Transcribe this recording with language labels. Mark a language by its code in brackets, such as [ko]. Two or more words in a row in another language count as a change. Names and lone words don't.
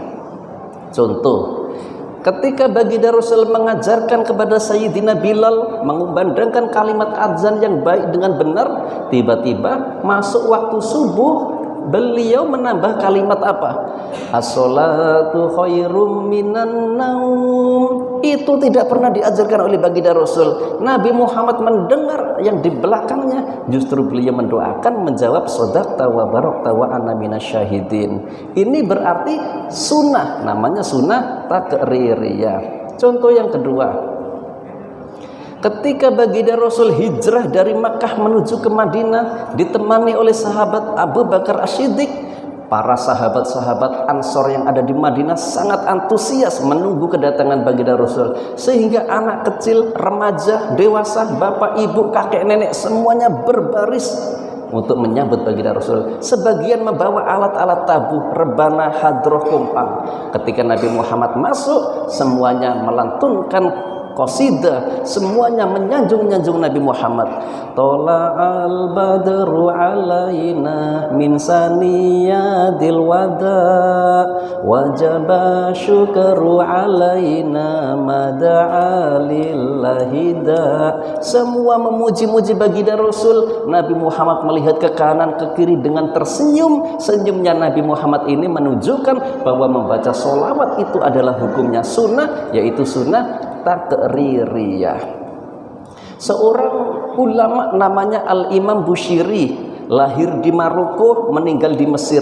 [id] Contoh, ketika baginda Rasul mengajarkan kepada Sayyidina Bilal mengumandangkan kalimat azan yang baik dengan benar, tiba-tiba masuk waktu subuh, beliau menambah kalimat apa? [ar] الصلاة خير من النوم. [id] Itu tidak pernah diajarkan oleh baginda Rasul. Nabi Muhammad mendengar yang di belakangnya, justru beliau mendoakan, menjawab [ar] صدقت وبركت وأنا من الشاهدين. [id] Ini berarti sunnah, namanya sunnah takririyah. Contoh yang kedua, ketika baginda Rasul hijrah dari Makkah menuju ke Madinah ditemani oleh sahabat Abu Bakar As-Siddiq, para sahabat-sahabat Ansor yang ada di Madinah sangat antusias menunggu kedatangan baginda Rasul, sehingga anak kecil, remaja, dewasa, bapak, ibu, kakek, nenek semuanya berbaris untuk menyambut baginda Rasul. Sebagian membawa alat-alat tabuh, rebana, hadroh, kumpang. Ketika Nabi Muhammad masuk, semuanya melantunkan qasidah, semuanya menyanjung Nabi Muhammad. [ar] طلع البدر علينا من ثنيات الوداع وجب الشكر علينا ما دعا لله داع. [id] Semua memuji-muji baginda Rasul. Nabi Muhammad melihat ke kanan ke kiri dengan tersenyum. Senyumnya Nabi Muhammad ini menunjukkan bahwa membaca sholawat itu adalah hukumnya sunnah, yaitu sunnah takririyah. Seorang ulama namanya Al-Imam Bushiri, lahir di Maroko, meninggal di Mesir.